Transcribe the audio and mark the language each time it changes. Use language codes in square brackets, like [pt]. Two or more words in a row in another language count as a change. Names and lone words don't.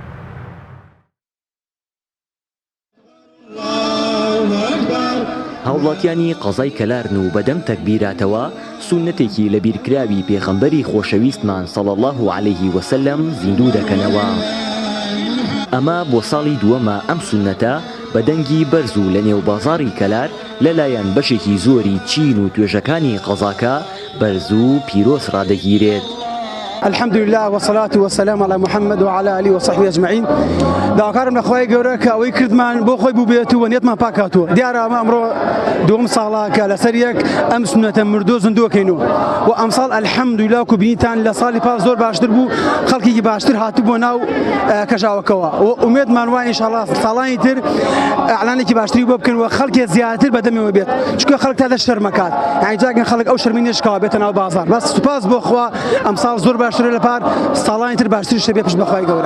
[ckb] هاوڵاتیانی قەزای کەلارن و بەدەم تەکبیراتەوە سونەتێکی لە بیرکراوی پێغەمبەری خۆشەویستمان [ar] صلی الله عليه وسلم [ckb] زیندوو دەکەنەوە. ئەمە بۆ ساڵی دووەمە ئەم سونەتە بە دەنگی بەرز و لە نێو بازاڕی کەلار لەلایەن بەشێکی زۆری چین و توێژەکانی قەزاکە بەرز و پیرۆز ڕادەگیرێت. [ar] الحمد لله والصلاة والسلام على محمد وعلى آله وصحبه أجمعين. [ckb] داوکارم لەخوای گەورە کە ئەوەی کردمان بۆ خۆی بوو بێت و وەنیەتمان پاکاتوە. دیارە ئەمە ئەمڕۆ دووەم ساڵە کە لەسەر یەک ئەم سونەتە مردووە زیندووەکەینەوە و ئەم ساڵ الحەمدولله و بینیتان لە ساڵی پاش زۆر باشتر بوو خەڵکێکی باشتر هاتوو بۆ ناو کەژاوەکەوە و ئومێدمان وایە ئینشاڵڵا ساڵانی تر ئەعلانێکی باشتری بۆ بکەن و خەڵکێ زیاتر بەدەمەوە بێت چونکە خەڵک تا دەست شەرمەکات یعنی جاکەن خەڵک ئەو شەرمی نشکاوە بێتە ناو بازار بەس سوپاس بۆ خوا ئەم ساڵ زۆر باشترە لە پار ساڵانی تر باشتر شەبێ پشت بەخوای گەورە.